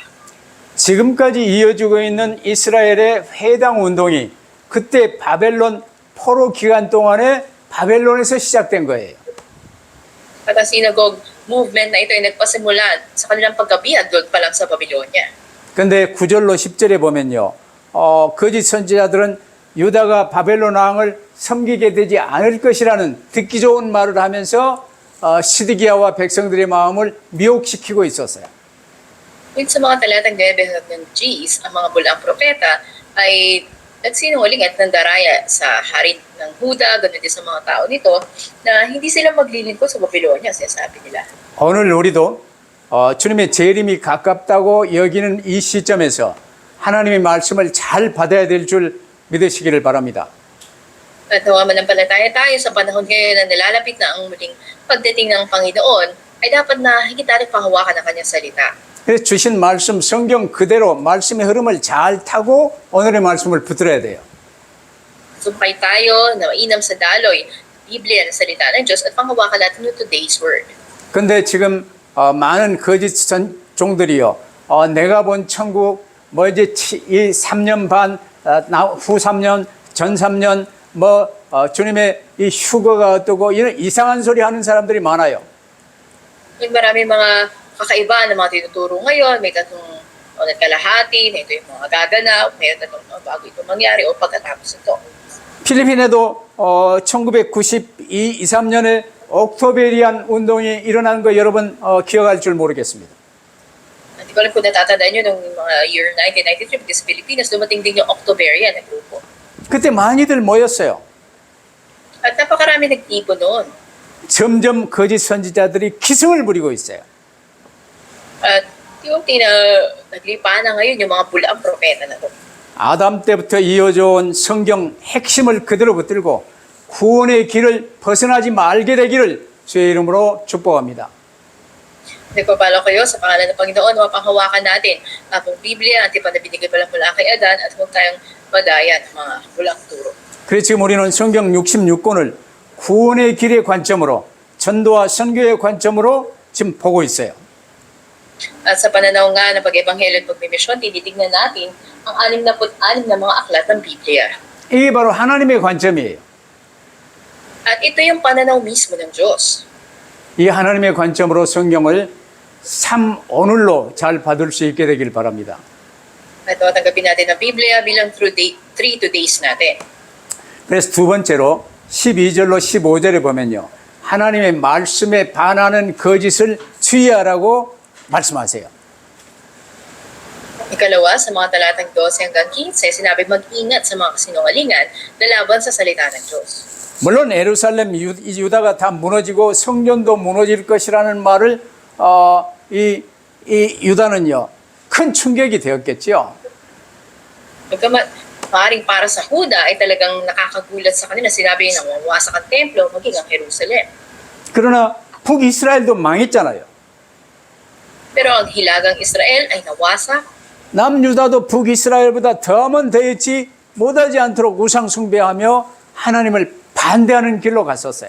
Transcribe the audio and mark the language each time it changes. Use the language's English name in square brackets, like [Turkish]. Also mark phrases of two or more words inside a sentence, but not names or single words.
[Korean] 지금까지 이어지고 있는 이스라엘의 회당 운동이 그때 바벨론 포로 기간 동안에 바벨론에서 시작된 거예요. [Filipino] At ang [English] synagogue movement [Filipino] na ito ay nagpasimula sa kanilang pagkabihag doon pa lang sa Babylonia. [Korean] 근데 9절로 10절에 보면요. 거짓 선지자들은 유다가 바벨론 왕을 섬기게 되지 않을 것이라는 듣기 좋은 말을 하면서 시드기야와 백성들의 마음을 미혹시키고 있었어요. [Filipino] Yun sa mga talatang 9 hanggang 10, ang mga bulang propeta ay nagsinungaling at nandaraya sa hari ng Huda, ganoon din sa mga tao nito, na hindi sila maglilingkod sa Babylonia, sinasabi nila. [Korean] 오늘 우리도 주님의 재림이 가깝다고 여기는 이 시점에서 하나님의 말씀을 잘 받아야 될 줄 믿으시기를 바랍니다. [Filipino] At nawa manampalataya tayo sa panahon ngayon na nilalapit na ang muling pagdating ng Panginoon, ay dapat na higit natin panghawakan ang kanyang salita. [Korean] 그래서 주신 말씀 성경 그대로 말씀의 흐름을 잘 타고 오늘의 말씀을 붙들어야 돼요. [Filipino] Sumakay tayo na mainam sa daloy, Biblia na salita ng Diyos at panghawakan natin yung [English] today's word. [Korean] 근데 지금 많은 거짓 종들이요. 내가 본 천국 뭐 이제 이 3년 반, 후 3년, 전 3년 주님의 이 휴거가 어떠고 이런 이상한 소리 하는 사람들이 많아요. [Filipino] Yung marami mga kakaiba na mga tinuturo ngayon, may tatlong kalahati, may ito yung mga gaganap, may tatlong bago ito mangyari o pagkatapos ito. [Korean] 필리핀에도 1992, 23년에 옥토베리안 운동이 일어난 거 여러분 기억할 줄 모르겠습니다. [Filipino] Hindi ko alam kung natatandaan nyo nung mga year 1993, because sa Pilipinas, dumating din yung Octoberian na grupo. [Korean] 그때 많이들 모였어요. [Filipino] At napakarami nagtipon noon. [Korean] 점점 거짓 선지자들이 기승을 부리고 있어요. [Filipino] At yung naglipa na ngayon yung mga bulaang propeta na to. [Korean] 아담 때부터 이어져 온 성경 핵심을 그대로 붙들고 구원의 길을 벗어나지 말게 되기를 주의 이름으로 축복합니다. [Filipino] Nagpapalo kayo sa pangalan ng Panginoon, mapanghawakan natin ang Biblia, ang tipan na binigay pala mula kay Adan, at huwag tayong madaya ng mga bulaang turo. [Korean] 그래서 지금 우리는 성경 66권을 구원의 길의 관점으로 전도와 선교의 관점으로 지금 보고 있어요. [Filipino] At sa pananaw nga ng pag-ebanghelyo at pagmimisyon, tinitignan natin ang 66 na mga aklat ng Biblia. [Korean] 이게 바로 하나님의 관점이에요. [Filipino] At ito yung pananaw mismo ng Diyos. [Korean] 이 하나님의 관점으로 성경을 삶 오늘로 잘 받을 수 있게 되길 바랍니다. [Filipino] At tanggapin natin ang Biblia bilang [English] through 3 days [Filipino] natin. [Korean] 그래서 두 번째로 12절로 15절에 보면요. 하나님의 말씀에 반하는 거짓을 주의하라고 말씀하세요. [Filipino] Ikalawa, sa mga talatang 12 hanggang 15, sinabi mag-ingat sa mga kasinungalingan na laban sa salita ng Diyos. [Korean] 물론 예루살렘 유다가 다 무너지고 성전도 무너질 것이라는 말을 이 유다는요 큰 충격이 되었겠죠. [Filipino] Pagkamat, maaaring para sa Huda ay talagang nakakagulat sa kanila. Sinabi na mawawasak ang templo, maging ang Jerusalem. [Korean] 그러나 북이스라엘도 망했잖아요. [Filipino] Pero ang hilagang Israel ay nawasak. [Korean] 남유다도 북이스라엘보다 더하면 되었지 못하지 않도록 우상 숭배하며 하나님을 반대하는 길로 갔었어요.